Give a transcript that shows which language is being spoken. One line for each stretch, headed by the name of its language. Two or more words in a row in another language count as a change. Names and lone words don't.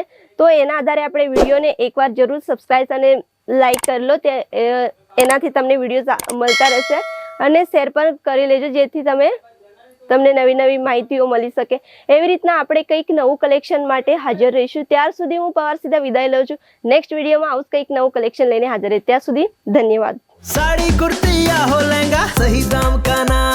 Gujarati: તો એના આધારે આપણે વિડીયોને એકવાર જરૂર સબસ્ક્રાઇબ અને લાઇક કરી લો, એનાથી તમને વિડીયોઝ મળતા રહેશે, અને શેર પણ કરી લેજો, જેથી તમને નવી નવી માહિતીઓ મળી શકે। એવી રીતના આપણે કંઈક નવું કલેક્શન માટે હાજર રહીશું। ત્યાર સુધી હું બવરસીતા વિદાય લઉં છું। નેક્સ્ટ વિડીયોમાં આવું કંઈક નવું કલેક્શન લઈને હાજર રહે, ત્યાં સુધી ધન્યવાદ।
Hindi: साड़ी कुर्ती या हो लहंगा, सही दाम का